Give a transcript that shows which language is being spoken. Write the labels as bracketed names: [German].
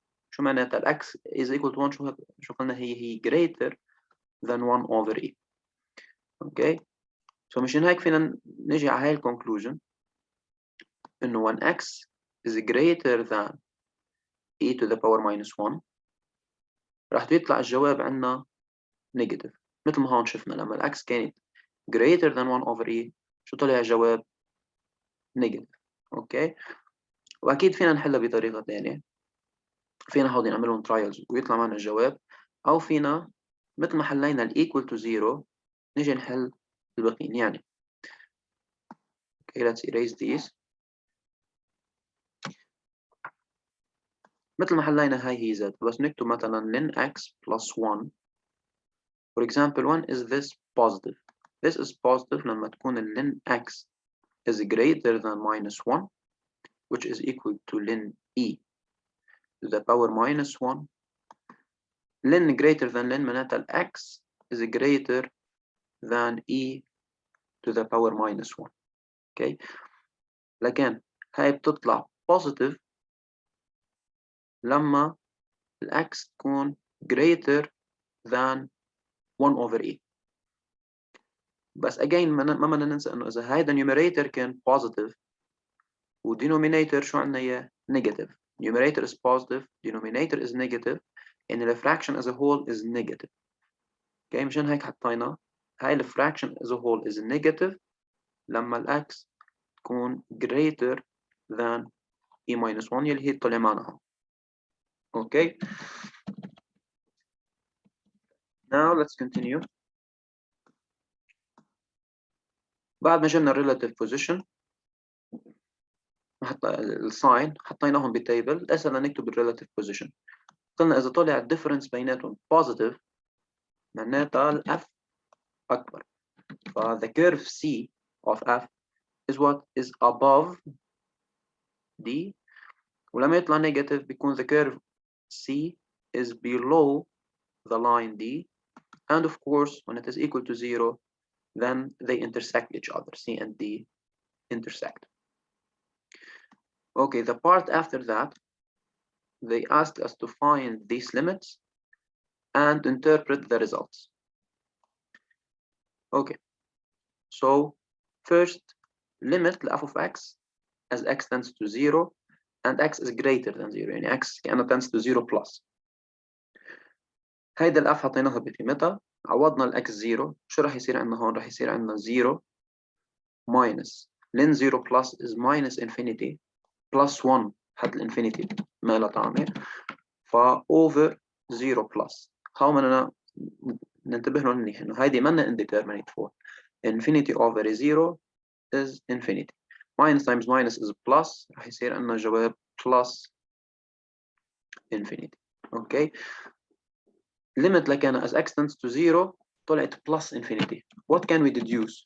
[Arabic] شو معناتها الx [English] is equal to 1؟ [Arabic] شو قلنا هي [English] greater than 1 over e. Okay, so [Arabic] مشان هيك فينا نجي على هاي الكونكلوجن إنه [English] when x is greater than e to the power minus 1 [Arabic] راح يطلع الجواب عندنا [English] negative. [Arabic] مثل ما هون شفنا لما الx كانت [English] greater than 1 over e [Arabic] شو طلع الجواب؟ negative. اوكي، واكيد فينا نحلها بطريقه ثانيه، فينا هودي نعملهم ترايلز ويطلع معنا الجواب، او فينا مثل ما حلينا الايكوال تو 0 نيجي نحل الباقيين. [English] يعني okay, let's erase these. [Arabic] مثل ما حلينا هاي هي z، بس نكتب مثلا ln x plus 1. [English] for example 1 is this positive. This is positive [Arabic] لما تكون [English] ln x is greater than minus 1, which is equal to ln e to the power minus 1. ln greater than ln [Arabic] معناتها [English] x is greater than e to the power minus 1. okay, [Arabic] لكن هاي بتطلع [English] positive [Arabic] لما [English] x [Arabic] تكون [English] greater than 1 over e. [Arabic] بس again ما بدنا ننسى انه اذا هيدا numerator كان positive و denominator شو عندنا اياه negative. [English] numerator is positive, denominator is negative, and the fraction as a whole is negative. okay, [Arabic] مشان هيك حطينا هاي الفراكشن [English] as a whole is negative [Arabic] لما [English] x [Arabic] تكون [English] greater than e minus 1 [Arabic] يلي هي طلع معنا. [English] Okay. Now let's continue. [Arabic] بعد ما جبنا relative position الساين حطيناهم بتيبل، اسهل نكتب relative position. قلنا إذا طلع الديفرنس بيناتهم positive معناتها ال F أكبر. [English] ف the curve C of F is what is above D. [Arabic] ولما يطلع [English] negative [Arabic] بيكون [English] the curve C is below the line D. And of course when it is equal to 0 then they intersect each other. C and D intersect. Okay, the part after that they asked us to find these limits and interpret the results. Okay, so first limit f of x as x tends to 0 and x is greater than 0 [Arabic] يعني [English] x [Arabic] كأنه [English] tends to 0 plus. [Arabic] هيدا الاف حطيناها بقيمتها، عوضنا الاكس 0، شو راح يصير عندنا هون؟ راح يصير عندنا [English] 0 minus ln 0 plus is minus infinity plus 1 [Arabic] حد الانفينيتي ما لها طعمه، ف over 0 plus. هاو بدنا ننتبه لهم منيح انه هيدي منا indeterminate form. [English] Infinity over 0 is infinity. Minus times minus is plus، [Arabic] راح يصير عندنا جواب [English] plus infinity. Okay. Limit [Arabic] لكان [English] as x tends to 0 [Arabic] طلعت [English] plus infinity. What can we deduce?